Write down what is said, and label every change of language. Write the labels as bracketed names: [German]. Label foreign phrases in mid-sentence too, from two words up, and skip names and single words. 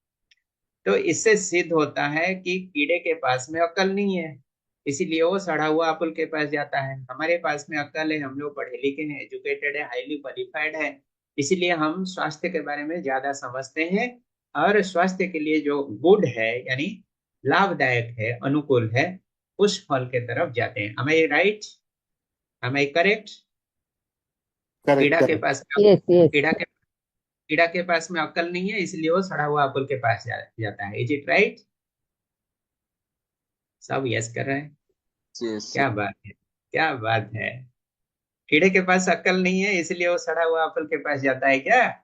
[Hindi] तो इससे सिद्ध होता है कि कीड़े के पास में अक्ल नहीं है, इसीलिए वो सड़ा हुआ अपुल के पास जाता है। हमारे पास में अक्ल है, हम लोग पढ़े लिखे हैं, एजुकेटेड है, [English] highly qualified [Hindi] है, इसीलिए हम स्वास्थ्य के बारे में ज्यादा समझते हैं और स्वास्थ्य के लिए जो गुड है यानी लाभदायक है, अनुकूल है, उस फल के तरफ जाते हैं। [English] Am I right? Am I correct? Correct, [Hindi] कीड़ा के [English] correct. [Hindi] पास [English] Yes, yes. [Hindi] कीड़ा के पास में अक्ल नहीं है, इसलिए वो सड़ा हुआ अपुल के पास जाता है। [English] is it right? [Hindi] सब यस कर रहे हैं। [English] Yes. [Hindi] क्या बात है, क्या बात है। कीड़े के पास अक्ल नहीं है, इसलिए वो सड़ा हुआ अपुल के पास जाता है क्या?